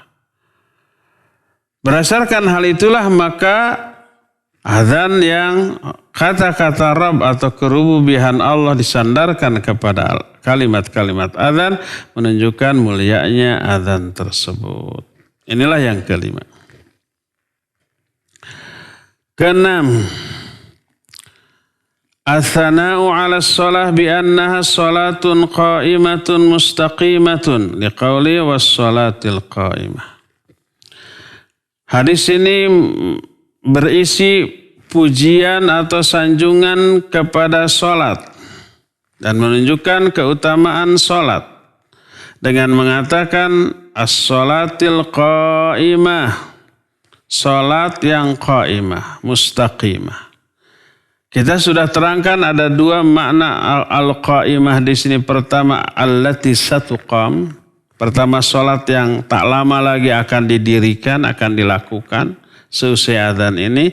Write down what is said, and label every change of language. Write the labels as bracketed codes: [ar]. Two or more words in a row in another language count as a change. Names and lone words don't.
[id] Berdasarkan hal itulah maka azan yang kata-kata Rabb atau kerububihan Allah disandarkan kepada kalimat-kalimat azan menunjukkan mulianya azan tersebut. Inilah yang kelima. Keenam, [ar] الثناء على الصلاة بأنها صلاة قائمة مستقيمة لقوله والصلاة القائمة. [id] Hadis ini berisi pujian atau sanjungan kepada salat dan menunjukkan keutamaan salat dengan mengatakan [ar] الصلاة القائمة, [id] salat yang qa'imah, mustaqimah. Kita sudah terangkan ada dua makna al-qa'imah di sini. Pertama, [ar] التي ستقام. [id] Pertama, salat yang tak lama lagi akan didirikan, akan dilakukan seusai azan ini.